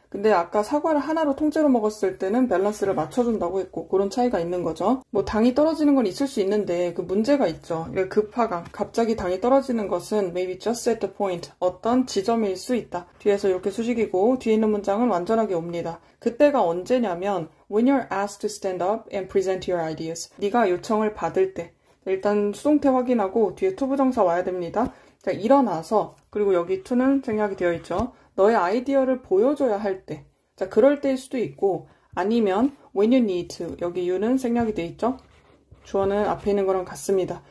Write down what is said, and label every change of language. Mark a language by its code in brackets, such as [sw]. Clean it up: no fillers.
[ko] 근데 아까 사과를 하나로 통째로 먹었을 때는 밸런스를 맞춰준다고 했고 그런 차이가 있는 거죠. 뭐 당이 떨어지는 건 있을 수 있는데 그 문제가 있죠. 급하감, 갑자기 당이 떨어지는 것은 [en] maybe just at the point, [ko] 어떤 지점일 수 있다. 뒤에서 이렇게 수식이고 뒤에 있는 문장은 완전하게 옵니다. 그때가 언제냐면 [en] when you're asked to stand up and present your ideas. [ko] 네가 요청을 받을 때. 일단 수동태 확인하고 뒤에 to 부정사 와야 됩니다. 자, 일어나서 그리고 여기 to는 생략이 되어 있죠. 너의 아이디어를 보여줘야 할 때. 자, 그럴 때일 수도 있고 아니면 [en] when you need to. [ko] 여기 you는 생략이 되어 있죠. 주어는 앞에 있는 거랑 같습니다.